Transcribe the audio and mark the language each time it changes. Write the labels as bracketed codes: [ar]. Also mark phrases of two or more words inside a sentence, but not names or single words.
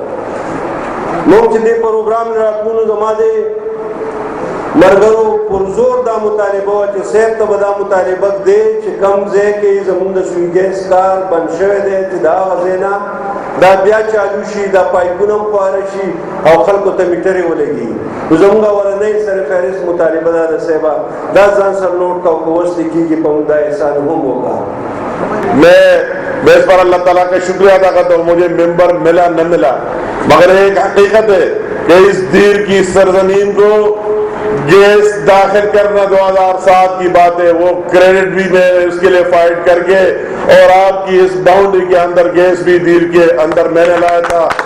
[ps] موږ چې دې پروګرام راتلونو زما دی مرګرو پرزور دا مطالبه و چې صاحب ته به دا مطالبه دی چې کم ځای کې زموږ د سوی ګیس کار بند شوی دی چې دا هغه ځای نه دا بیا چالو شي دا پایپونه هم خواره شي او خلکو ته میټرې ولګي. نو زموږ اولنۍ سر فهرست مطالبه دا ده صاحبه دا ځان سر نوٹ کا اوس کېږي په موږ دا احسان هم وکړه. [ur] میں اس پر اللہ تعالیٰ کا شکریہ ادا کرتا ہوں. مجھے ممبر ملا نہ ملا مگر ایک حقیقت ہے کہ اس دیر کی سرزمین کو گیس داخل کرنا 2007 کی بات ہے. وہ کریڈٹ بھی میں اس کے لیے فائٹ کر کے اور آپ کی اس باؤنڈری کے اندر گیس بھی دیر کے اندر میں نے لایا تھا.